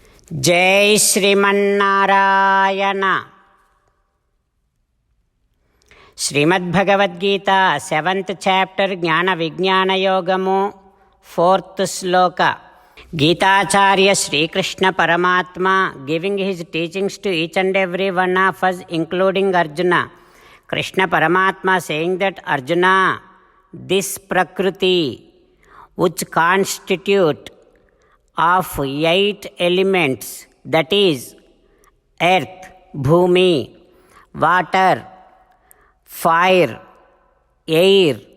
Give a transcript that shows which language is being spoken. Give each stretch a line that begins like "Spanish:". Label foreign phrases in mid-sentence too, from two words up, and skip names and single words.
Sanskrit: जय श्रीमन्नारायण। श्रीमद्भगवद्गीता
English: 7th chapter
Sanskrit: ज्ञान विज्ञान योगमु 4th श्लोक।
English: गीताचार्य श्रीकृष्ण परमात्मा giving his teachings to each and every one of us including Arjuna. Krishna Paramatma saying that Arjuna, this Prakriti which constitute of 8 elements, that is earth, bhumi, water, fire, air,